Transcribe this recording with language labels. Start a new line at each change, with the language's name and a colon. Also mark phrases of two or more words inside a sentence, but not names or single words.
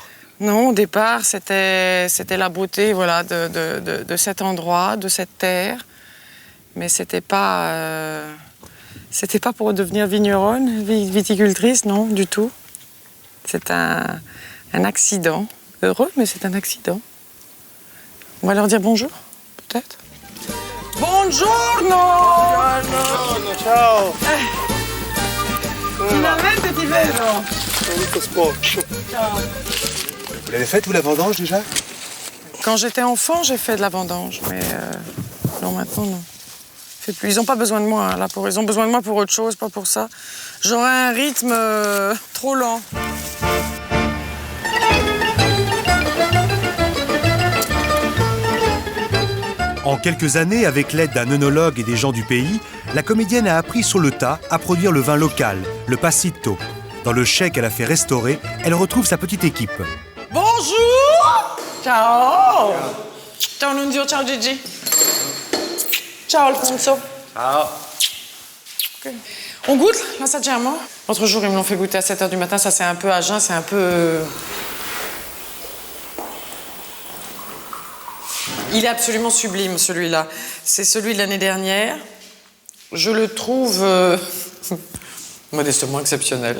French: Non, au départ, c'était la beauté voilà, de cet endroit, de cette terre. Mais c'était pas pour devenir vigneronne, viticultrice, non, du tout. C'est un accident. Heureux, mais c'est un accident. On va leur dire bonjour, peut-être.
Italian: Buongiorno! Buongiorno, ciao! Finalmente ti vedo! Ciao!
French: Vous l'avez faite, vous, la vendange, déjà? Quand j'étais enfant, j'ai fait de la vendange, mais non, maintenant, non. Je fais plus. Ils n'ont pas besoin de moi, hein, là, ils ont besoin de moi pour autre chose, pas pour ça. J'aurais un rythme trop lent. En quelques années, avec l'aide d'un œnologue et des gens du pays, la comédienne a appris sur le tas à produire le vin local, le Passito. Dans le chai qu'elle a fait restaurer, elle retrouve sa petite équipe. Bonjour!
Italian: Ciao! Ciao Nunzio, ciao Gigi. Ciao Alfonso. Ciao!
French: Okay. On goûte, l'assaggiamo? L'autre jour, ils me l'ont fait goûter à 7h du matin, ça c'est un peu à jeun, c'est un peu... Il est absolument sublime, celui-là. C'est celui de l'année dernière. Je le trouve modestement exceptionnel.